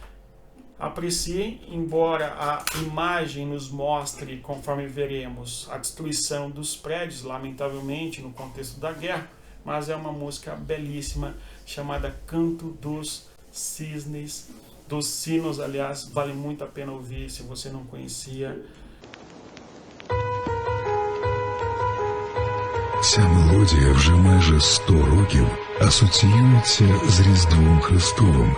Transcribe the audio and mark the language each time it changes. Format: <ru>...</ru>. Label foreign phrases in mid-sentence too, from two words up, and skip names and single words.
<pt>Apreciem, embora a imagem nos mostre, conforme veremos, a destruição dos prédios, lamentavelmente, no contexto da guerra, mas é uma música belíssima chamada Canto dos Cisnes, dos Sinos, aliás, vale muito a pena ouvir se você não conhecia.</pt> <uk>Ця мелодія вже майже 100 років асоціюється з Різдвом Христовим.</uk>